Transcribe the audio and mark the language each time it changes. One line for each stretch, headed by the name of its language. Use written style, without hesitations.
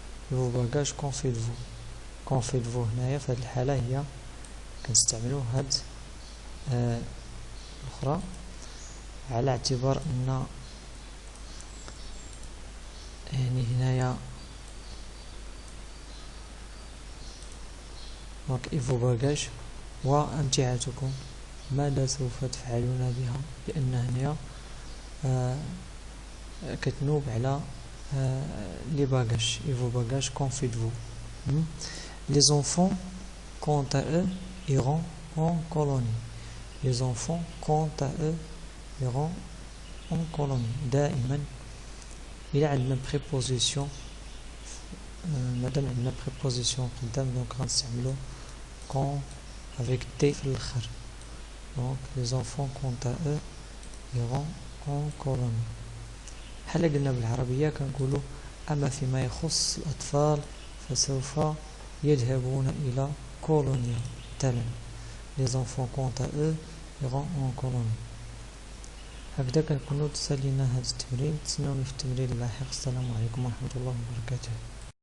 French: فو باجاج كون فيتفو.
Arabic: كون فيتفو هنايا في هذه الحاله هي كنستعملوا هاد الأخرى على اعتبار أن يعني هنايا دونك
French: إيفو باجاج
Arabic: وأمتعتكم ماذا سوف تفعلون بها، لأن هنايا كتنوب على لي
French: باجاج. إيفو باجاج كون فيتفو. Les enfants quant à eux iront en colonie. Les enfants quant à eux iront en colonie.
Arabic: دائما إلا عندنا préposition مادام عندنا préposition قدام دونك غنستعملو
French: quand avec T
Arabic: في الآخر.
French: donc les enfants quant à eux iront en colonie.
Arabic: بحال قلنا بالعربية كنقولو أما فيما يخص الأطفال فسوف يذهبون إلى كولونيا. مثلا
French: les enfants quant à eux iront en colonie.
Arabic: هكذا كنكونو تسالينا هذا التمرين. تسناوني في التمرين اللاحق. السلام عليكم ورحمة الله وبركاته.